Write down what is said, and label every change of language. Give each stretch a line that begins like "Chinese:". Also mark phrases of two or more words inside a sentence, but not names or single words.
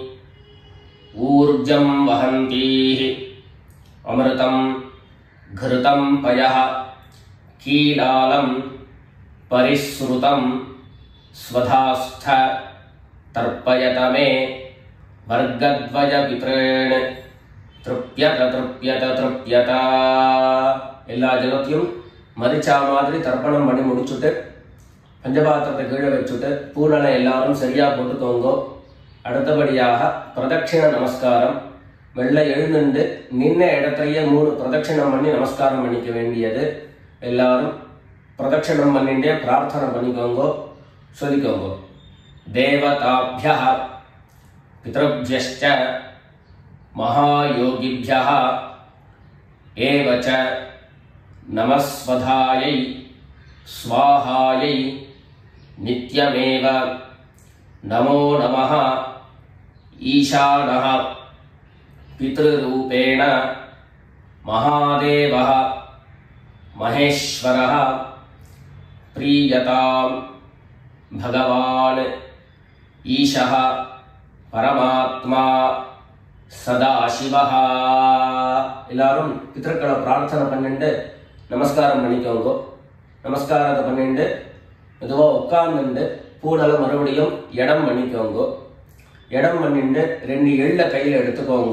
Sanskrit: ऊर्जं वहन्तीः अमृतं घृतं पयः कीलालं परिसृतं स्वधास्थ तर्पयत मे वर्गद्वयपितॄन् तृप्यत तृप्यत तृप्यत।
Tamil: எல்லா ஜலத்தையும் மரிச்சா மாதிரி தர்ப்பணம் பண்ணி முடிச்சுட்டு பஞ்சபாத்திரத்தை கீழே வச்சுட்டு பூனலை எல்லாரும் சரியா போட்டுக்கோங்க. அடுத்தபடியாக பிரதட்சிண நமஸ்காரம். வெள்ள எழுந்துண்டு நின்ன இடத்தையே 3 பிரதட்சிணம் பண்ணி நமஸ்காரம் பண்ணிக்க வேண்டியது. எல்லாரும் பிரதட்சிணம் பண்ணிட்டே பிரார்த்தனை பண்ணிக்கோங்க, சொல்லிக்கோங்க.
Sanskrit: தேவதாभ्यः பித்ருभ्यश्च महायोगिभ्यः एव च नमस्वधायै स्वाहायै नित्यमेव नमो नमः। ईशानः पितृरूपेण महादेवः महेश्वरः प्रीयतां भगवान् ईशः परमात्मा சதாசிவஹா.
Tamil: எல்லாரும் பித்ருக்களை பிரார்த்தனை பண்ணிட்டு நமஸ்காரம் பண்ணிக்கோங்க. நமஸ்காரத்தை பண்ணிட்டு மெதுவாக உட்கார்ந்துட்டு பூனலை மறுபடியும் இடம் பண்ணிக்கோங்க. இடம் பண்ணிட்டு 2 எள்ளை கையில் எடுத்துக்கோங்க.